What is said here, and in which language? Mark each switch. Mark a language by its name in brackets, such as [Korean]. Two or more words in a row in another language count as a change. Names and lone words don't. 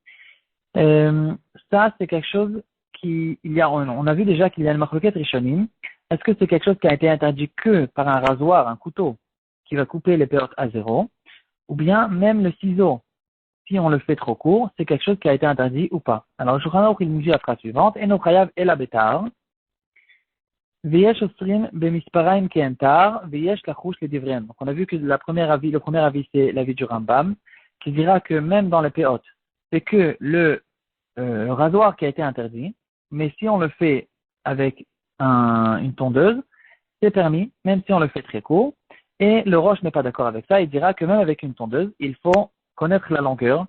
[French] Ça, c'est quelque chose on a vu déjà qu'il y a une [Hebrew] מחלוקת ראשונים. [French] Est-ce que c'est quelque chose qui a été interdit que par un rasoir, un couteau, qui va couper les péotes à zéro, ou bien même le ciseau si on le fait trop court, c'est quelque chose qui a été interdit ou pas. Alors, le Shulchan Aruch, il nous dit la phrase suivante, [Hebrew] אינו חייב אלא בתער, ויש אוסרים במספריים כעין תער, ויש לחוש לדבריהם. [French] Donc, on a vu que le premier avis, c'est l'avis du Rambam, qui dira que même dans les péotes, c'est que le rasoir qui a été interdit, mais si on le fait avec une tondeuse, c'est permis, même si on le fait très court. Et le Roche n'est pas d'accord avec ça, il dira que même avec une tondeuse, il faut connaître la longueur.